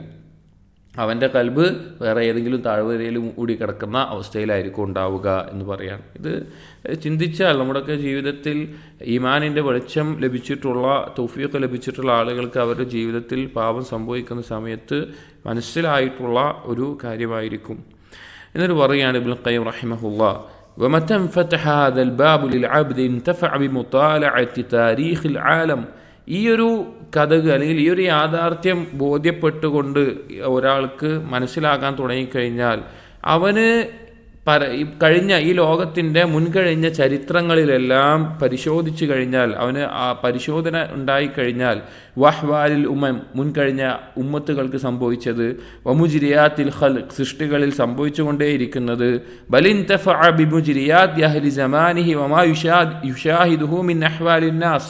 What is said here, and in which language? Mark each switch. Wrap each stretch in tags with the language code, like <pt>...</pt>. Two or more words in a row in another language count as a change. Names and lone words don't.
<ml>അവൻ്റെ കൽബ് വേറെ ഏതെങ്കിലും താഴ്വരയിലും കൂടി കിടക്കുന്ന അവസ്ഥയിലായിരിക്കും ഉണ്ടാവുക എന്ന് പറയാണ്. ഇത് ചിന്തിച്ചാൽ നമ്മുടെയൊക്കെ ജീവിതത്തിൽ ഈമാനിൻ്റെ വെളിച്ചം ലഭിച്ചിട്ടുള്ള, തൗഫീഖ് ലഭിച്ചിട്ടുള്ള ആളുകൾക്ക് അവരുടെ ജീവിതത്തിൽ പാപം സംഭവിക്കുന്ന സമയത്ത് മനസ്സിലായിട്ടുള്ള ഒരു കാര്യമായിരിക്കും. എന്നിട്ട് പറയുകയാണ് ഇബ്നുൽ ഖയ്യിം റഹിമഹുല്ലാഹ്,</ml> <ar>ومتى انفتح هذا الباب للعبد انتفع بمطالعة تاريخ العالم.</ar> <ml>ഈ ഒരു കഥക് അല്ലെങ്കിൽ ഈ ഒരു യാഥാർത്ഥ്യം ബോധ്യപ്പെട്ടുകൊണ്ട് ഒരാൾക്ക് മനസ്സിലാക്കാൻ തുടങ്ങിക്കഴിഞ്ഞാൽ അവന് കഴിഞ്ഞ ഈ ലോകത്തിൻ്റെ മുൻകഴിഞ്ഞ ചരിത്രങ്ങളിലെല്ലാം പരിശോധിച്ചു കഴിഞ്ഞാൽ, അവന് ആ പരിശോധന ഉണ്ടായിക്കഴിഞ്ഞാൽ, വഹ്വാലിൽ മുൻകഴിഞ്ഞ ഉമ്മത്തുകൾക്ക് സംഭവിച്ചത്,</ml> <ar>ومجريات الخلق</ar> <ml>സൃഷ്ടികളിൽ സംഭവിച്ചുകൊണ്ടേയിരിക്കുന്നത്,</ml> <ar>بل انتفع بمجريات أهل زمانه وما يشاهده من أحوال الناس.</ar>